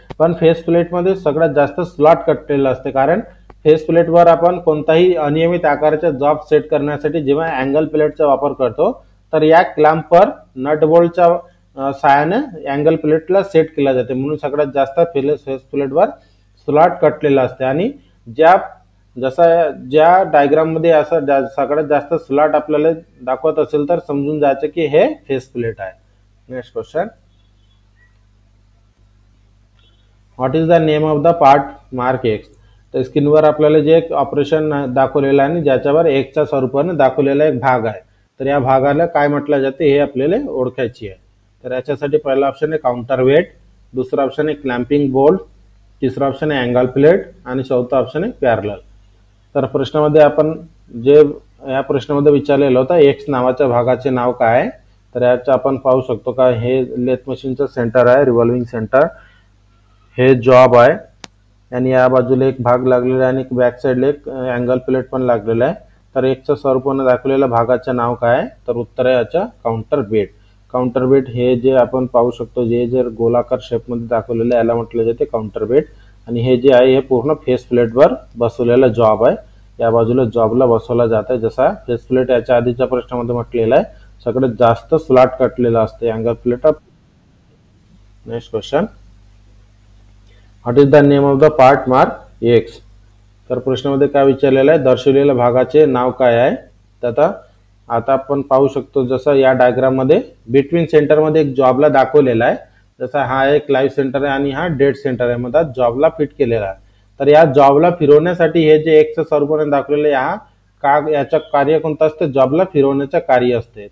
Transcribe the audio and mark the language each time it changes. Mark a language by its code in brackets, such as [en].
[mr] पण फेस प्लेटमध्ये सगळ्यात जास्त स्लॉट कटलेला असते, कारण फेस प्लेटवर आपण कोणताही अनियमित आकाराचा जॉब सेट करण्यासाठी जेव्हा अँगल प्लेटचा वापर करतो तर या क्लॅम्पवर नट बोल्टच्या साहाय्याने अँगल प्लेटला सेट केला जाते, म्हणून सगळ्यात जास्त फेस प्लेटवर स्लॉट कटलेला असते. आणि ज्या डायग्राममध्ये असं सगळ्यात जास्त स्लॉट आपल्याला दाखवत असेल तर समजून जायचं की हे फेस प्लेट आहे. [en] Next question, what is the name of the part mark X. [mr] तर स्क्रीनवर आपल्याला जे एक ऑपरेशन दाखवलेलं आहे आणि ज्याच्यावर एक्सच्या स्वरूपाने दाखवलेला एक भाग आहे, तर या भागाला काय म्हटलं जाते हे आपल्याला ओळखायची आहे. तर याच्यासाठी पहिला ऑप्शन आहे काउंटर वेट, दुसरा ऑप्शन आहे क्लॅम्पिंग बोल्ट, तिसरा ऑप्शन आहे अँगल प्लेट आणि चौथा ऑप्शन आहे पॅरलल. तर प्रश्नामध्ये आपण जे या प्रश्नामध्ये विचारलेलं होतं एक्स नावाच्या भागाचे नाव काय आहे, तर याचं आपण पाहू शकतो का हे लेथ मशीनचं सेंटर आहे, रिव्हॉल्विंग सेंटर, हे जॉब आहे आणि या बाजूला एक भाग लागलेला आहे आणि बॅक साईडला एक अँगल प्लेट पण लागलेला आहे. तर एकच्या स्वरूपाने दाखवलेल्या भागाचं नाव काय आहे, तर उत्तर आहे याच्या काउंटर वेट. काउंटर वेट हे जे आपण पाहू शकतो जे गोलाकार शेपमध्ये दाखवलेलं आहे याला म्हटलं जाते काउंटर वेट. आणि हे जे आहे हे पूर्ण फेस प्लेटवर बसवलेला जॉब आहे, या बाजूला जॉबला बसवला जात आहे. जसा फेस प्लेट याच्या आधीच्या प्रश्नामध्ये म्हटलेला आहे सगळ्यात जास्त स्लॉट कटलेला असते angle plate. [en] Next question, what is the name of the part mark X. [mr] तर प्रश्नामध्ये काय विचारलेलं आहे, दर्शवलेल्या भागाचे नाव काय आहे. तर आता आपण पाहू शकतो जसं या डायग्राममध्ये बिटवीन सेंटरमध्ये एक जॉबला दाखवलेला आहे. जसा हा एक लाईव्ह सेंटर आहे आणि हा डेड सेंटर आहे, मध्ये जॉबला फिट केलेला आहे. तर या जॉबला फिरवण्यासाठी हे जे एक्सच्या स्वरूपाने दाखवलेले याचं कार्य कोणतं असतं, जॉबला फिरवण्याचं कार्य असते.